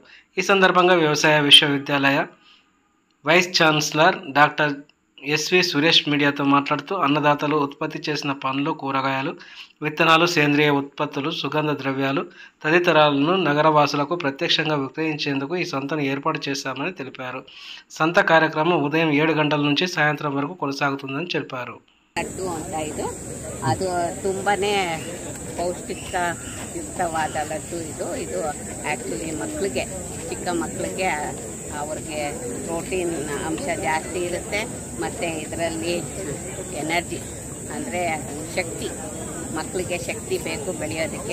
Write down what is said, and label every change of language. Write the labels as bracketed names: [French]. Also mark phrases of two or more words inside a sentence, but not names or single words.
[Telugu] ఈ సందర్భంగా వ్యవసాయ విశ్వవిద్యాలయ వైస్ ఛాన్సలర్ డాక్టర్ ఎస్వి సురేష్ మీడియాతో మాట్లాడుతూ, అన్నదాతలు ఉత్పత్తి చేసిన పండ్లు, కూరగాయలు, విత్తనాలు, సేంద్రియ ఉత్పత్తులు, సుగంధ ద్రవ్యాలు తదితరాలను నగరవాసులకు ప్రత్యక్షంగా విక్రయించేందుకు ఈ సంతను ఏర్పాటు చేశామని తెలిపారు. సంత కార్యక్రమం ఉదయం 7 గంటల నుంచి సాయంత్రం వరకు కొనసాగుతుందని చెప్పారు. [Kannada] ಲಡ್ಡು ಅಂತ ಅದು ತುಂಬಾನೇ ಪೌಷ್ಟಿಕಯುಕ್ತವಾದ ಲಡ್ಡು. ಇದು ಆ್ಯಕ್ಚುಲಿ ಮಕ್ಕಳಿಗೆ, ಚಿಕ್ಕ ಮಕ್ಕಳಿಗೆ ಅವ್ರಿಗೆ ಪ್ರೋಟೀನ್ ಅಂಶ ಜಾಸ್ತಿ ಇರುತ್ತೆ. ಮತ್ತು ಇದರಲ್ಲಿ ಎನರ್ಜಿ ಅಂದರೆ ಶಕ್ತಿ, ಮಕ್ಕಳಿಗೆ ಶಕ್ತಿ ಬೇಕು ಬೆಳೆಯೋದಕ್ಕೆ.